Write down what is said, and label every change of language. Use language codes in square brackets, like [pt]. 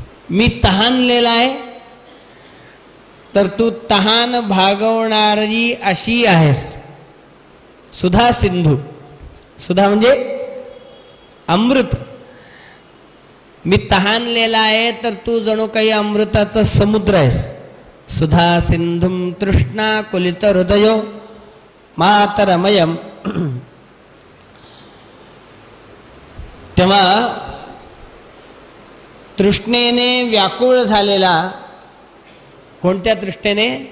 [mr] मी तहानलेला आहे तर तू तहान भागवणारी अशी आहेस. सुधा सिंधू, सुधा म्हणजे अमृत. मी तहानलेला आहे तर तू जणू काही अमृताचा समुद्र आहेस. [sa] सुधा सिंधुम तृष्णा कुलित हृदयो मातरमयम. [mr] तेव्हा तृष्णेने व्याकुळ झालेला, कोणत्या तृष्णेने?